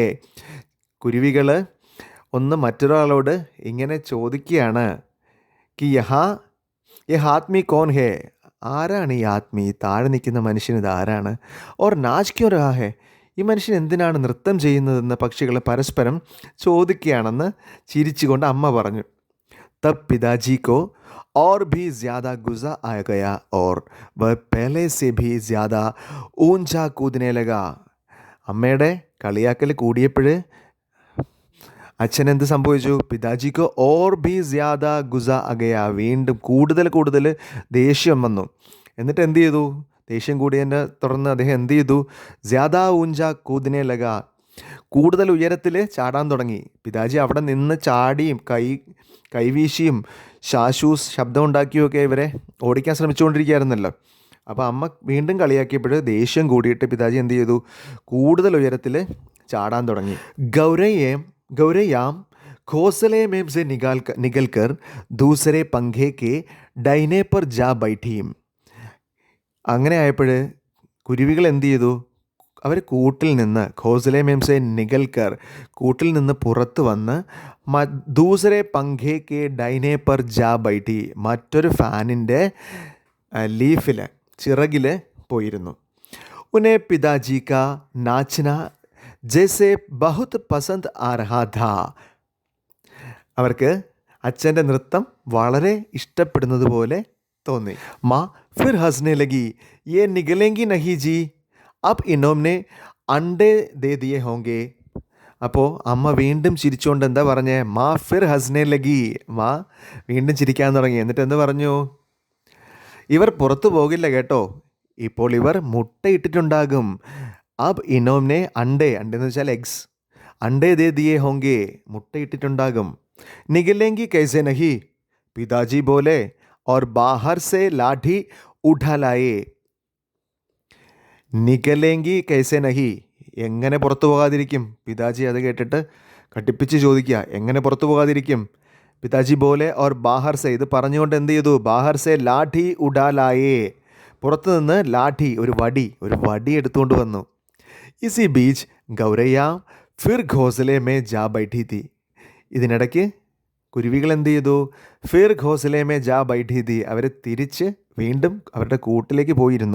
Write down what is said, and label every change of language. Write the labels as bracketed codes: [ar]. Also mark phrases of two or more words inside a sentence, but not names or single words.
[ml] കുരുവികൾ ഒന്ന് മറ്റൊരാളോട് ഇങ്ങനെ ചോദിക്കുകയാണ്, [hi] कि यहाँ ये आदमी कौन है, [ml] ആരാണ് ഈ ആത്മീ, താഴെ നിൽക്കുന്ന മനുഷ്യൻ ഇത് ആരാണ്? [hi] और नाच क्यों रहा है, [ml] ഈ മനുഷ്യൻ എന്തിനാണ് നൃത്തം ചെയ്യുന്നതെന്ന് പക്ഷികൾ പരസ്പരം ചോദിക്കുകയാണെന്ന് ചിരിച്ചുകൊണ്ട് അമ്മ പറഞ്ഞു. [hi] तब पिताजी को और भी ज़्यादा गुस्सा आ गया और वह पहले से भी ज़्यादा ऊंचा कूदने लगा. [ml] അമ്മയുടെ കളിയാക്കൽ കൂടിയപ്പോൾ അച്ഛൻ എന്ത് സംഭവിച്ചു? പിതാജിക്ക് [hi] और भी ज़्यादा गुस्सा आ गया, [ml] വീണ്ടും കൂടുതൽ ദേഷ്യം വന്നു. എന്നിട്ട് എന്ത് ചെയ്തു? ദേഷ്യം കൂടിയതിനെ തുടർന്ന് അദ്ദേഹം എന്ത് ചെയ്തു? [hi] ज़्यादा ऊंचा कूदने लगा, [ml] കൂടുതൽ ഉയരത്തിൽ ചാടാൻ തുടങ്ങി. പിതാജി അവിടെ നിന്ന് ചാടിയും കൈവീശിയും ശബ്ദം ഉണ്ടാക്കിയൊക്കെ ഇവരെ ഓടിക്കാൻ ശ്രമിച്ചുകൊണ്ടിരിക്കുകയായിരുന്നല്ലോ. അപ്പോൾ അമ്മ വീണ്ടും കളിയാക്കിയപ്പോൾ ദേഷ്യം കൂടിയിട്ട് പിതാജി എന്ത് ചെയ്തു? കൂടുതൽ ഉയരത്തിൽ ചാടാൻ തുടങ്ങി. [hi] गौरैयाम घोंसले में से निकल कर दूसरे पंखे के ഡൈനെ पर जा बैठी. [ml] അങ്ങനെ ആയപ്പോൾ കുരുവികൾ എന്ത് ചെയ്തു? അവർ കൂട്ടിൽ നിന്ന്, [hi] घोंसले में से निकल कर, [ml] കൂട്ടിൽ നിന്ന് പുറത്ത് വന്ന് [hi] दूसरे पंखे के डैने पर जा बैठी, [ml] മറ്റൊരു ഫാനിൻ്റെ ലീഫിൽ, ചിറകിൽ പോയിരുന്നു. [hi] उन्हें पिताजी का नाचना ജैसे बहुत पसंद आ रहा था. [ml] അവർക്ക് അച്ഛൻ്റെ നൃത്തം വളരെ ഇഷ്ടപ്പെടുന്നത് പോലെ തോന്നി. [hi] माँ फिर हँसने लगी, ये निकलेंगी नहीं जी, अब इन्होंने अंडे दे दिए होंगे. [ml] അപ്പോൾ അമ്മ വീണ്ടും ചിരിച്ചുകൊണ്ട് എന്താ പറഞ്ഞേ? [hi] माँ फिर हँसने लगी, [ml] മാ വീണ്ടും ചിരിക്കാൻ തുടങ്ങി. എന്നിട്ട് എന്ത് പറഞ്ഞു? ഇവർ പുറത്തു പോകില്ല കേട്ടോ, ഇപ്പോൾ ഇവർ മുട്ടയിട്ടിട്ടുണ്ടാകും. [hi] अब इन्होंने अंडे, [ml] അണ്ടെന്ന് വെച്ചാൽ എഗ്സ്, [hi] अंडे दे दिए होंगे, മുട്ടയിട്ടിട്ടുണ്ടാകും. निकलेंगी कैसे नहीं, पिताजी बोले और बाहर से लाठी उठा लाए. निकलेंगी कैसे नहीं, [ml] എങ്ങനെ പുറത്തു പോകാതിരിക്കും? പിതാജി അത് കേട്ടിട്ട് കട്ടിപ്പിച്ച് ചോദിക്കുക, എങ്ങനെ പുറത്തു പോകാതിരിക്കും? [hi] पिताजी बोले और बाहर से, [ml] ഇത് പറഞ്ഞുകൊണ്ട് എന്ത് ചെയ്തു? [hi] बाहर से लाठी उठा लाए, [ml] പുറത്തു നിന്ന് ലാഠി, ഒരു വടി എടുത്തുകൊണ്ട് വന്നു. [hi] इसी बीच गौरैया फिर घोंसले में जा बैठी थी. [ml] ഇതിനിടയ്ക്ക് കുരുവികൾ എന്ത് ചെയ്തു? [hi] फिर घोंसले में जा बैठी थी, [ml] അവർ തിരിച്ച് വീണ്ടും അവരുടെ കൂട്ടിലേക്ക് പോയിരുന്നു.